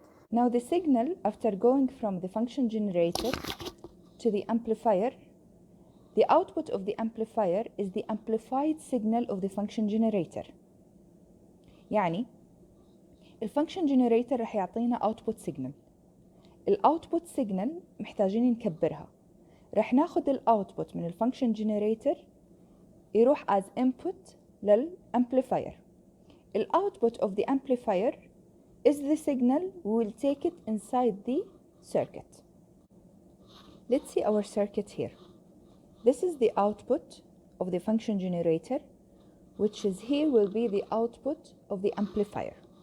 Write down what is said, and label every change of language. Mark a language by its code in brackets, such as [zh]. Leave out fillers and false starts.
[en] Now the signal, after going from the function generator to the amplifier, the output of the amplifier is the amplified signal of the function generator. [ar] يعني الفانكشن جنريتر رح يعطينا output signal. الاوتبوت سيجنال محتاجين نكبرها. رح ناخد الاوتبوت من الفانكشن جنريتر يروح [en] as input [ar] للامبليفاير. [en] الاوتبوت of the amplifier is the signal. We will take it inside the circuit. Let's see our circuit here. This is the output of the function generator, which is here will be the output of the amplifier.